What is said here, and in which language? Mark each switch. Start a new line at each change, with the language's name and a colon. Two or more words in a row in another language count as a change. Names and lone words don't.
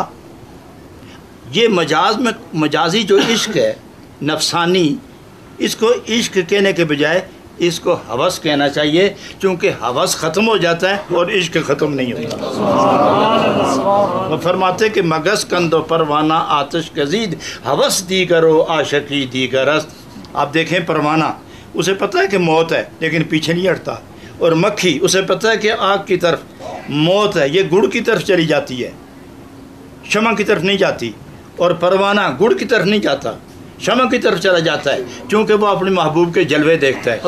Urdu: یہ مجازی جو عشق ہے نفسانی، اس کو عشق کہنے کے بجائے اس کو ہوس کہنا چاہیے، چونکہ ہوس ختم ہو جاتا ہے اور عشق ختم نہیں ہوتا۔ وہ فرماتے کہ
Persian: مگس کند و پروانہ آتش کزید، ہوس دی کرو عاشقی دیگر است۔
Urdu: آپ دیکھیں پروانہ، اسے پتہ ہے کہ موت ہے لیکن پیچھے نہیں ہٹتا، اور مکھی اسے پتہ ہے کہ آگ کی طرف موت ہے، یہ گڑ کی طرف چلی جاتی ہے، شمع کی طرف نہیں جاتی، اور پروانہ گڑ کی طرف نہیں جاتا، شمع کی طرف چلا جاتا ہے، چونکہ وہ اپنے محبوب کے جلوے دیکھتا ہے۔